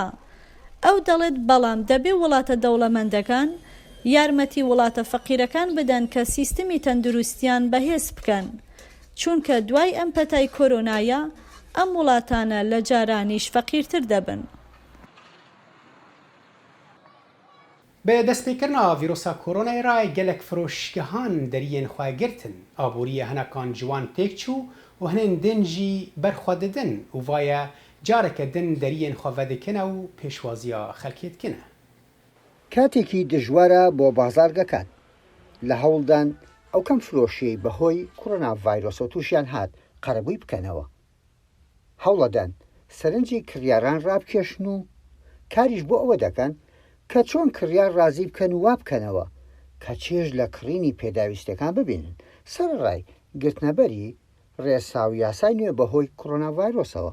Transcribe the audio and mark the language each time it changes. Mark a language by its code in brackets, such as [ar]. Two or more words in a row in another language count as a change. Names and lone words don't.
[ckb] ئەو دەڵێت بەڵام دەبێ وڵاتە دەوڵەمەندەکان یارمەتی وڵاتە فەقیرەکان بدەن کە سیستمی تەندروستیان بەهێز بکەن، چونکە دوای ئەم پەتای کۆرۆنایە ئەم وڵاتانە لە جارانیش فەقیرتر دەبن. [ku] بە دەستپێکردنا ڤیرۆسا کۆرۆنای ڕای gelek فرۆشگەهان دەریên xwe girtin, aboriye hinekan ciwan têk çû û hinên din jî berxwe didin û vaye careke din deriyên xwe vedikine û pêşwaziya xelkê dikine. [ckb] کاتێکی دژوارە بۆ بازارگەکان لە هەوڵدان ئەو کەم فرۆشی بەهۆی کۆرۆنا ڤایرۆسە تووشیان هات قەرەبووی بکەنەوە. هەوڵەدان سەرنجی کڕیاران ڕابکێشن و کاریش بۆ ئەوە دەکەن کە چۆن کڕیار ڕازی بکەن و وا بکەنەوە کە چێژ لە کڕینی پێداویستەکان ببینن سەرڕای گرتنەبەری ڕێسا و یاسای نوێ بەهۆی کۆرۆنا ڤایرۆسەوە.